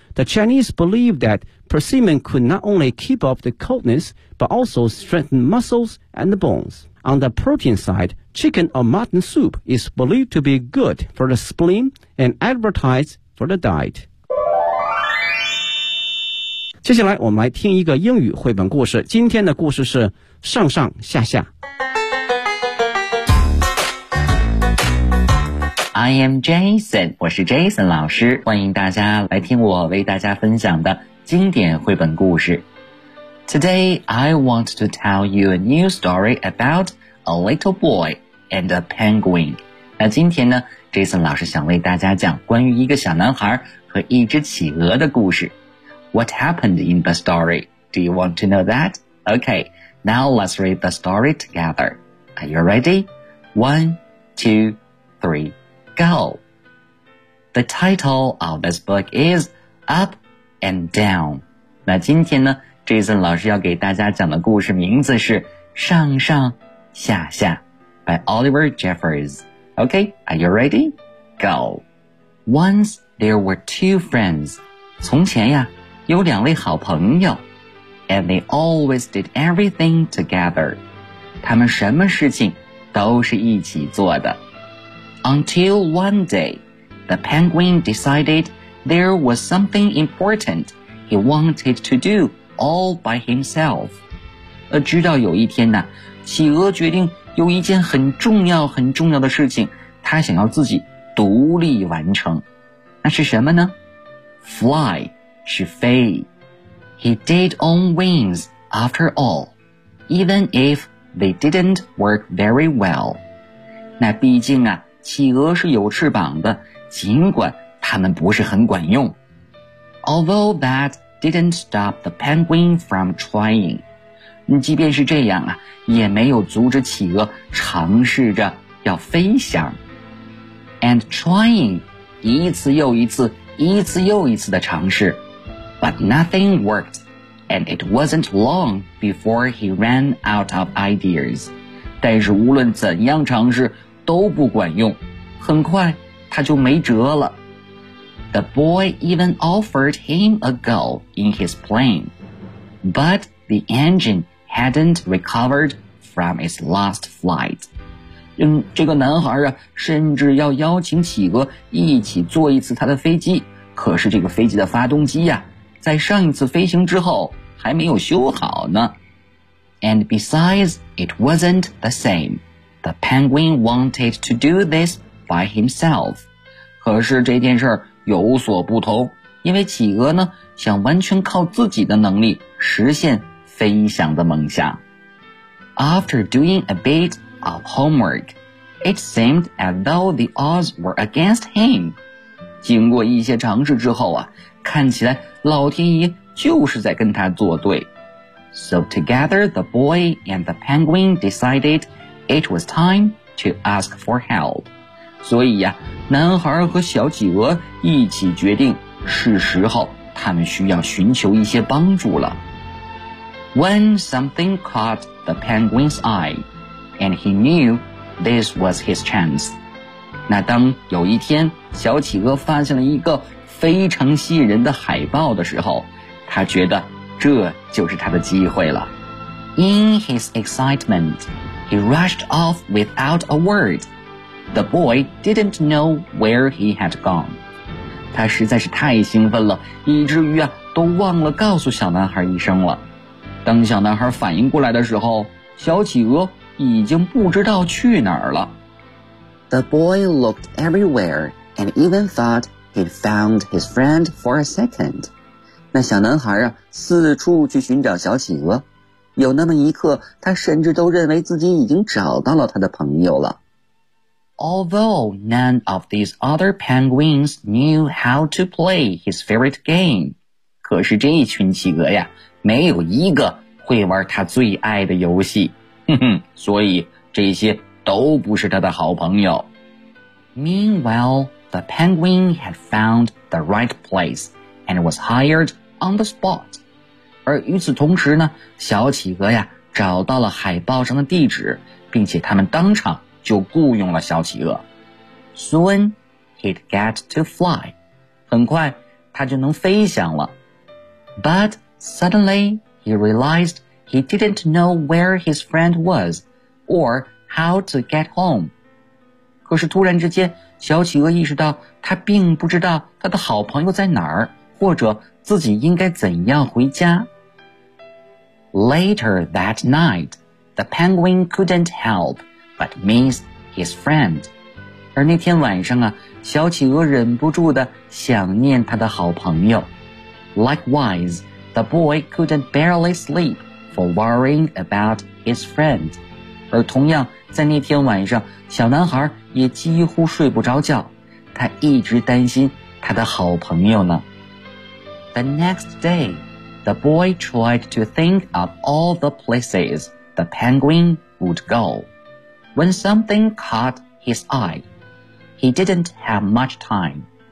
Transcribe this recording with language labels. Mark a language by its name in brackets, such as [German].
[English] The Chinese believe that persimmon could not only keep off the coldness, but also strengthen muscles and the bones. On the protein side, chicken or mutton soup is believed to be good for the spleen and advertised for the diet. [Chinese] 接下来我们来听一个英语绘本故事，今天的故事是上上下下。 [English] I am Jason， [Chinese] 我是 Jason 老师，欢迎大家来听我为大家分享的经典绘本故事。 [English] Today I want to tell you a new story about a little boy and a penguin。 [Chinese] 那今天呢， Jason 老师想为大家讲关于一个小男孩和一只企鹅的故事。 [English] What happened in the story? Do you want to know that? Okay, now let's read the story together. Are you ready? 1, 2, 3, go! The title of this book is Up and Down. [Chinese] 那今天呢 ,Jason 老师要给大家讲的故事名字是上上下下 by Oliver Jeffers. [English] Okay, are you ready? Go! Once there were two friends. [Chinese] 从前呀有两位好朋友 [English] and they always did everything together. [Chinese] 他们什么事情都是一起做的。 [English] Until one day, the penguin decided there was something important he wanted to do all by himself. [Chinese] 直到有一天呢，企鹅决定有一件很重要很重要的事情，他想要自己独立完成。那是什么呢？ [English] Fly. [Chinese] 是飞。 [English] He did own wings after all, even if they didn't work very well. [Chinese] 那毕竟啊，企鹅是有翅膀的，尽管它们不是很管用。 [English] Although that didn't stop the penguin from trying. [Chinese] 即便是这样啊，也没有阻止企鹅尝试着要飞翔。 [English] And trying, [Chinese] 一次又一次，一次又一次的尝试。 [English] But nothing worked, and it wasn't long before he ran out of ideas. [Chinese] 但是无论怎样尝试都不管用，很快他就没辙了。 [English] The boy even offered him a go in his plane, but the engine hadn't recovered from its last flight. [Chinese] 这个男孩啊，甚至要邀请企鹅一起坐一次他的飞机，可是这个飞机的发动机啊在上一次飞行之后还没有修好呢。 [English] And besides, it wasn't the same. The penguin wanted to do this by himself. [Chinese] 可是这件事有所不同，因为企鹅呢想完全靠自己的能力实现飞翔的梦想。 [English] After doing a bit of homework, it seemed as though the odds were against him. [Chinese] 经过一些尝试之后啊，看起来老天爷就是在跟他作对。 [English] So together the boy and the penguin decided it was time to ask for help. [Chinese] 所以呀，男孩和小企鹅一起决定是时候他们需要寻求一些帮助了。 [English] When something caught the penguin's eye, and he knew this was his chance. [Chinese] 那当有一天小企鹅发现了一个非常吸引人的海报的时候，他觉得这就是他的机会了。 [English] In his excitement, he rushed off without a word. The boy didn't know where he had gone. [Chinese] 他实在是太兴奋了，以至于啊，都忘了告诉小男孩一声了。当小男孩反应过来的时候，小企鹅已经不知道去哪儿了。 [English] The boy looked everywhere and even thought he'd found his friend for a second. [Chinese] 那小男孩啊，四处去寻找小企鹅，有那么一刻，他甚至都认为自己已经找到了他的朋友了。 [English] Although none of these other penguins knew how to play his favorite game, [Chinese] 可是这一群企鹅呀，没有一个会玩他最爱的游戏，哼哼，所以这些都不是他的好朋友。 [English] Meanwhile, the penguin had found the right place and was hired on the spot. [Chinese] 而与此同时呢，小企鹅呀，找到了海报上的地址，并且他们当场就雇佣了小企鹅。 [English] Soon, he'd get to fly. [Chinese] 很快他就能飞翔了。 [English] But suddenly, he realized he didn't know where his friend was or how to get home. [Chinese] 可是突然之间，小企鹅意识到他并不知道他的好朋友在哪儿，或者自己应该怎样回家。 [English] Later that night, the penguin couldn't help. But miss his friend. [Chinese] 而那天晚上啊，小企鹅忍不住地想念他的好朋友。 [English] Likewise, the boy couldn't barely sleep for worrying about his friend. [Chinese] 而同样，在那天晚上，小男孩也几乎睡不着觉，他一直担心他的好朋友呢。 [English] The next day, the boy tried to think of all the places the penguin would go. When something caught his eye, he didn't have much time.